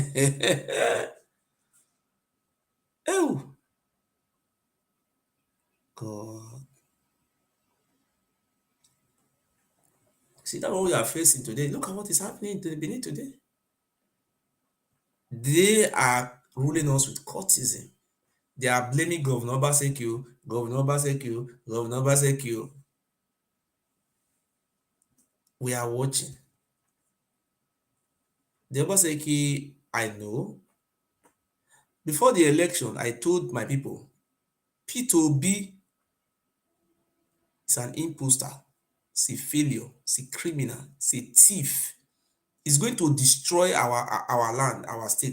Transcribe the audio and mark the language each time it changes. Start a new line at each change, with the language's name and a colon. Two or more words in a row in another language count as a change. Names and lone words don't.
English: Oh, God. See that what we are facing today. Look at what is happening to Benin today. They are ruling us with courtism. They are blaming Governor Obaseki, Governor Obaseki, Governor Obaseki. We are watching. The Obaseki, I know. Before the election, I told my people, P2B is an imposter, is a failure, is a criminal, is a thief. He's going to destroy our land, our state.